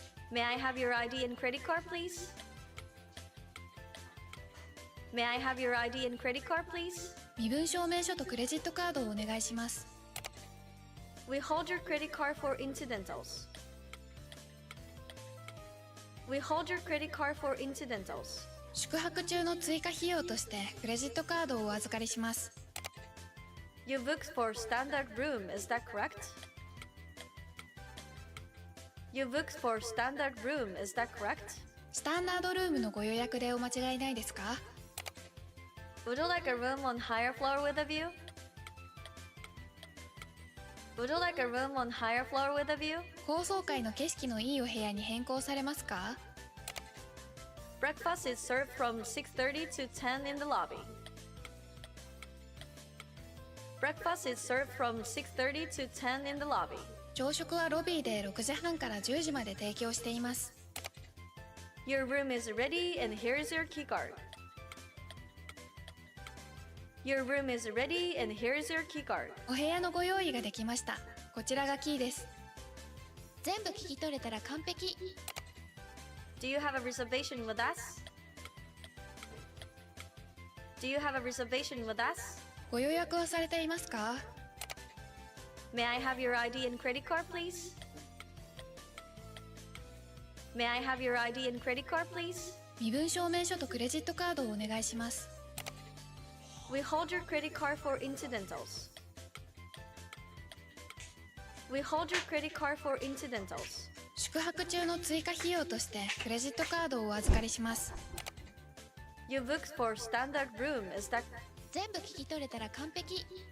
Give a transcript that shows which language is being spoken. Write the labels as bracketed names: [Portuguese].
[English] May I have your ID and credit card, please? May I have your ID and credit card, please? [Japanese] 身分証明書とクレジットカードをお願いします。 [English] We hold your credit card for incidentals. We hold your credit card for incidentals. [Japanese] 宿泊中の追加費用としてクレジットカードをお預かりします。 [English] You booked for standard room, is that correct? You booked for standard room, is that correct? [Japanese] スタンダードルームのご予約でお間違いないですか？ [English] Would you like a room on higher floor with a view? Would you like a room on higher floor with a view? [Japanese] 高層階の景色のいいお部屋に変更されますか？ [English] Breakfast is served from 6:30 to 10 in the lobby. Breakfast is served from 6:30 to 10 in the lobby. [Japanese] 朝食はロビーで6時半から10時まで提供しています。 [English] Your room is ready and here is your key card. Your room is ready and here is your key card. [Japanese] お部屋のご用意ができました。こちらがキーです。全部聞き取れたら完璧。 [English] Do you have a reservation with us? Do you have a reservation with us? [Japanese] ご予約はされていますか？ [English] May I have your ID and credit card, please? May I have your ID and credit card, please? [Japanese] 身分証明書とクレジットカードをお願いします。 [English] We hold your credit card for incidentals. We hold your credit card for incidentals. [Japanese] 宿泊中の追加費用としてクレジットカードをお預かりします。 [English] You booked for standard room, is that? [Japanese] 全部聞き取れたら完璧。